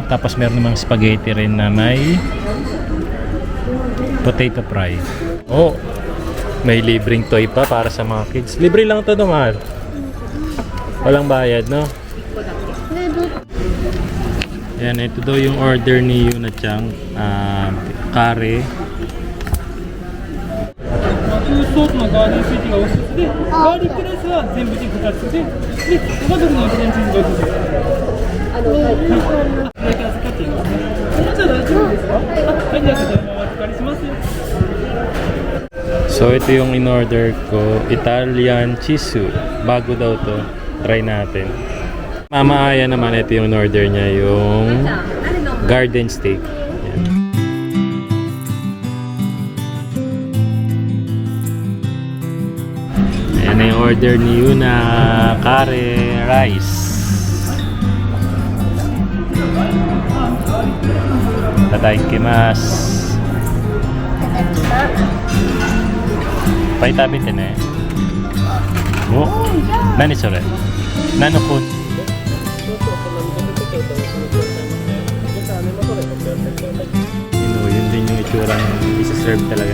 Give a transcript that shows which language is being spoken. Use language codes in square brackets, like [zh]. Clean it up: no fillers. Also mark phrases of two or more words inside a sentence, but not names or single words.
[tl] Tapos meron namang spaghetti rin na may [en] potato fry. [tl] Oh, may libreng toy pa para sa mga kids. Libre lang to, mahal. Walang bayad, no? Yan, ito daw yung order ni Yuna Chang. Curry. [ja] ソースのガーリックチーズがおすすめで、ガーリックライスは全部で2つで、ご家族のフレンチーズがおすすめ。これから使っていますね。おもちゃ大丈夫ですか？はい、じゃあそれもお預かりします。 [tl] So ito yung in-order ko, Italian chisu. Bago daw to. Try natin. Mama Aya naman, ito yung in-order niya, yung [en] garden steak. [tl] Yan. Ayan na yung order ni Yuna, [en] curry rice. [ja] Tadaikimasu. パイ食べてね。お、何それ？何の子？ [tl] Yun din yung itsura ng isa-serve talaga.